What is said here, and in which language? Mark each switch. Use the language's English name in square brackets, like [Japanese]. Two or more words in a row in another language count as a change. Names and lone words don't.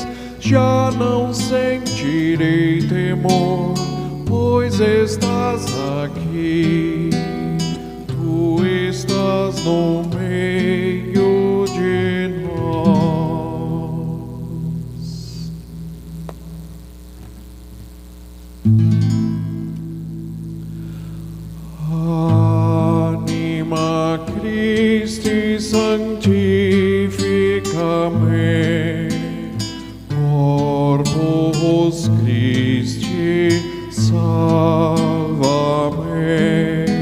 [Portuguese] Já não sentirei temor, pois estás aqui. Tu estás no meio de nós. [Latin] Anima Christi sanctifica-me, Corpus Christi salva-me,